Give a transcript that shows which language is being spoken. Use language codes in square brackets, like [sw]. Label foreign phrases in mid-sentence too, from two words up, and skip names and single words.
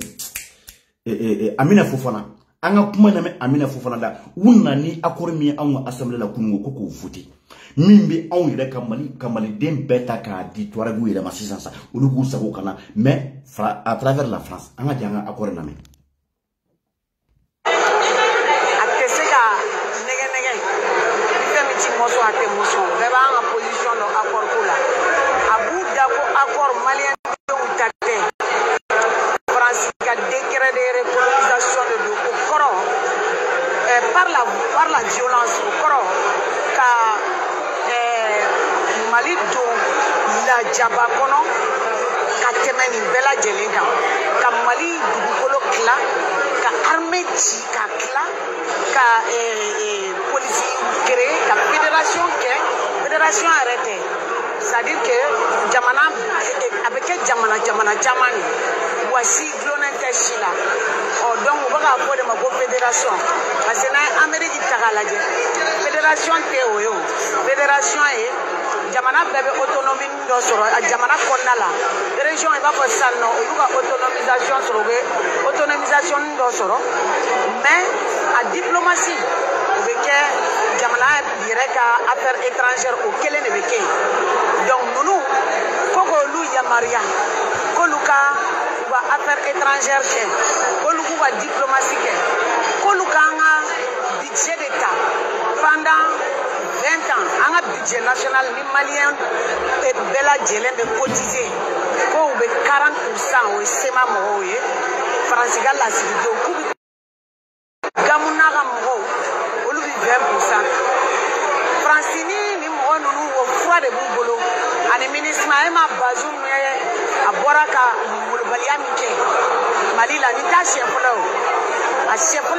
[bm] appelle Amina Fofana an ka kuma lamɛn Amina Fofana da u nana ni accord min ye anw ka assemblée la kunun ko k'o voter min bɛ anw yɛrɛ ka maliden bɛɛ ta k'a di Tuaregu yɛrɛ ma sisan sa olu k'u sago ka na mais [fr] à travers la France [bm] an ka jɛ an ka accord lamɛn. A tɛ se ka nɛgɛ fɛn min ti mɔsɔn a tɛ mɔsɔn bɛɛ b'an ka position dɔn accord ko la a b'u da ko accord maliyɛn denw ta tɛ France ka [fr] décret de recolonisation [bm] de don o kɔrɔ [fr] par la violence [bm] o kɔrɔ ka Mali don lajaba kɔnɔ ka tɛmɛ nin bɛɛ lajɛlen kan ka Mali dugukolo tila ka armée ci ka tila ka polisi créer ka fédération kɛ fédération yɛrɛ tɛ [fr] c'est à dire que [bm] jamana a bɛ kɛ jamana caman de wasi gulonnen tɛ si la donc u bɛ k'a fɔ de ma ko fédération [fr] parce que [bm] n'an ye Amérique ta k'a lajɛ fédération tɛ o ye o fédération ye jamana bɛɛ bɛ autonomie dɔ sɔrɔ a jamana kɔnɔna la région i b'a fɔ sisan nɔ olu ka autonomisation sɔrɔ u bɛ autonomisation dɔ sɔrɔ mais a diplomatie o bɛ kɛ jamana yɛrɛ ka [fr] affaire étrangère [bm] o kelen de bɛ kɛ donc ninnu fo k'olu yamaruya k'olu ka u ka [fr] affaire étrangère [bm] kɛ k'olu k'u ka diplomatie kɛ k'olu k'an ka budget de ta [fr] pendant 20 ans [bm] an ka [fr] budget national [bm] ni malien bɛɛ lajɛlen bɛ cotiser ko u bɛ 40% o ye sema mɔgɔw ye faransi ka lasigidenw k'u bɛ gamuna ka mɔgɔw olu bɛ 20%. faransi ni mɔgɔ ninnu o fura de b'u bolo ani ministre ma Bazoum ye a bɔra ka molobaliya min kɛ Mali la ni t'a siɲɛ fɔlɔ o a siɲɛ fɔlɔ